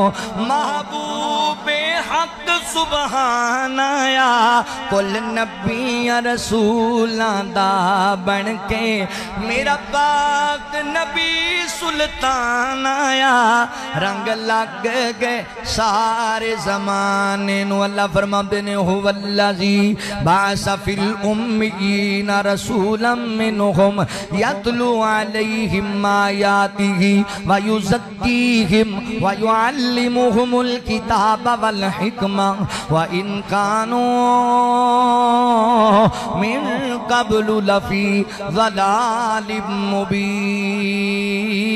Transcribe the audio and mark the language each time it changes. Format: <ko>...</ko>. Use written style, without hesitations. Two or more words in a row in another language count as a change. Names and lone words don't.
<pa>محبوبِ حق سبحان آیا کل نبیاں رسولاں دا بن کے میرا پاک نبی سلطان آیا رنگ لگ گئے سارے زمانے نوں اللہ فرماتے نے</pa> <ar>هو الذي بعث في الأميين رسولا منهم يتلو عليهم آياته ويزكيهم ويعلمهم الكتاب والحكمة وإن كانوا من قبل لفي ضلال مبين.</ar>